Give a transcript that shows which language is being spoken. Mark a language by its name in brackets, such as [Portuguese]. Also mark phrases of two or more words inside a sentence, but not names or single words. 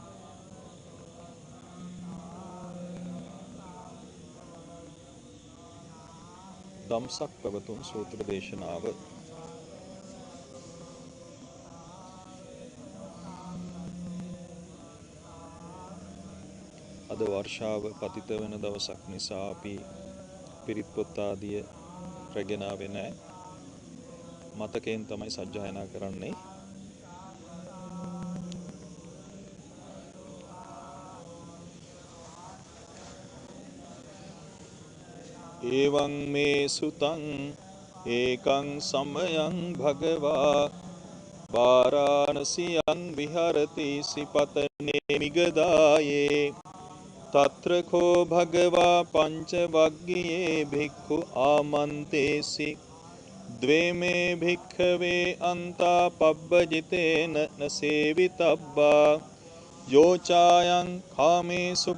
[Sinhala] දම්සක් පැවතුම් සූත්‍ර දේශනාව අද වර්ෂාව පතිත වෙන දවසක් නිසා අපි පිරිත් පොත් ආදිය රැගෙන ආවේ නැහැ. මතකයෙන් තමයි සජ්ජායනා කරන්නේ. [Pali] එවං මේ සුතං ඒකං සමයං භගවා වාරාණසියං විහරති සිපතනේ මිගදායේ තත්‍ර කෝ භගවා පංච වග්ගියේ භික්ඛු ආමන්තේසි ද්වේමේ භික්ඛවේ අන්තා පබ්බජිතේන නසේවිතබ්බා යෝචායං කාමේසු